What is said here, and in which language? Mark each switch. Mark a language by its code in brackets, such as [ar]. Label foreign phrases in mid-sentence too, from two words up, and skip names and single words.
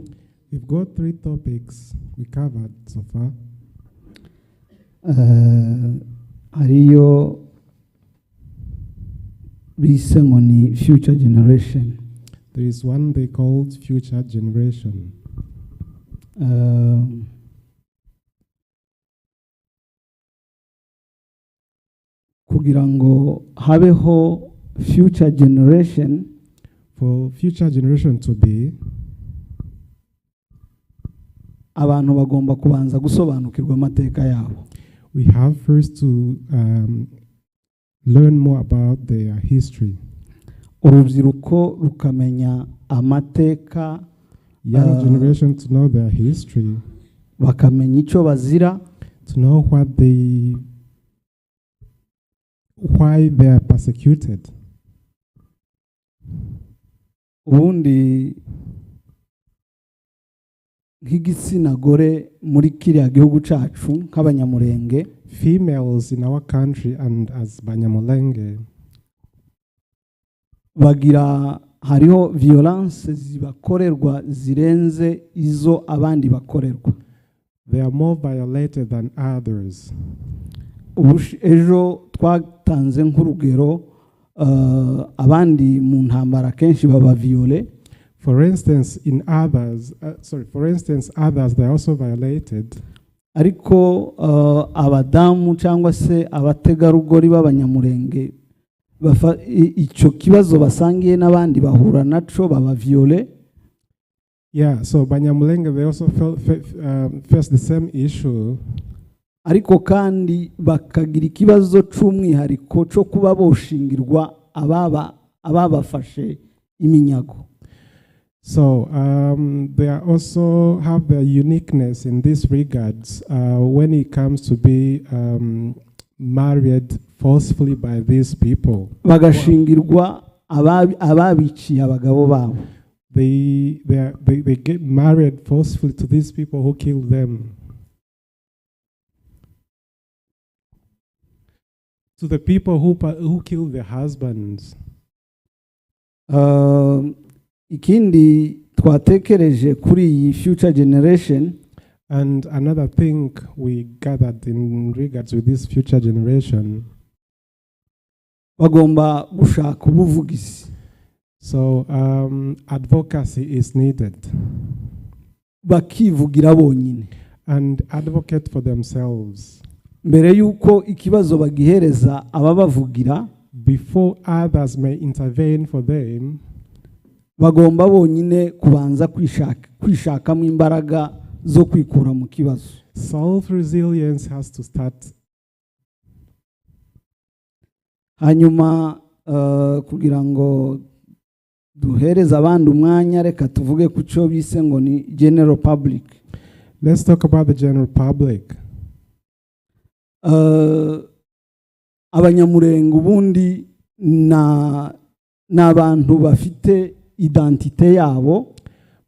[en] We've got 3 topics we covered so far. [rw] Hariyo bise ngo ni [en] future generation. There is one they called future generation. [rw] Kugira ngo habeho [en] future generation, for future generation to be, [rw] abantu bagomba kubanza gusobanukirwa amateka yabo. [en] We have first to learn more about their history. [rw] Urubyiruko rukamenya amateka, [en] young generation to know their history, [rw] bakamenya icyo bazira, [en] to know why they are persecuted. [rw] Ubundi nk'igitsina gore muri kiriya gihugu cacu nk'abanyamulenge, [en] females in our country and as Banyamulenge, [rw] bagira hariho violence zibakorerwa zirenze izo abandi bakorerwa. [en] They are more violated than others. [rw] Ejo twatanze nk'urugero, abandi mu ntambara kenshi baba viole. [en] For instance, others they are also violated. [rw] Ariko abadamu cyangwa se abategarugori b'abanyamulenge icyo kibazo basangiye n'abandi bahura naco baba viole. [en] Yeah, so Banyamulenge, they also face the same issue. [rw] Ariko kandi bakagira ikibazo cy'umwihariko cyo kuba boshingirwa ababafashe iminyago. [en] So they also have their uniqueness in this regards when it comes to be married forcefully by these people. [rw] Bagashingirwa ababiciye abagabo babo. [en] They get married forcefully to these people who killed them. To the people who killed their husbands. [rw] Ikindi twatekereje kuri iyi [en] future generation, and another thing we gathered in regards with this future generation, [rw] bagomba gushaka ubuvugizi. [en] So advocacy is needed. [rw] Bakivugira bonyine [en] and advocate for themselves. [rw] Mbere yuko ikibazo bagihereza ababavugira, [en] before others may intervene for them, [rw] bagomba bonyine kubanza kwishakamo imbaraga zo kwikura mu kibazo. [en] Self-resilience has to start. [rw] Hanyuma kugira ngo duhereze abandi umwanya, reka tuvuge ku cyo bise ngo ni [en] general public. Let's talk about the general public. [rw] Abanyamulenge ubundi n'abantu bafite identite yabo.